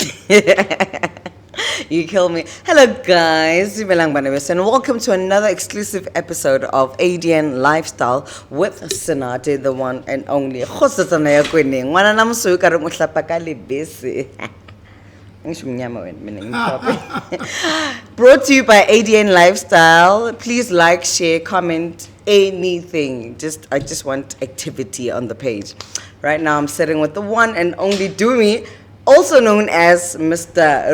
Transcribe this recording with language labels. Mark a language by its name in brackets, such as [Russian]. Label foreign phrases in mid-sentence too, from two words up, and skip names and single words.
[English] You kill me. Hello, guys. [Southern Sotho] Dumelang bana beso, [English] and welcome to another exclusive episode of ADN Lifestyle with Senate, the one and only. [Southern Sotho] Khosetsana ya kweneng. Ngwana na mosuwe ka re mo hlapa ka lebese. [English] Brought to you by ADN Lifestyle. Please like, share, comment, anything. I just want activity on the page. Right now, I'm sitting with the one and only Dumi, also known as Mr.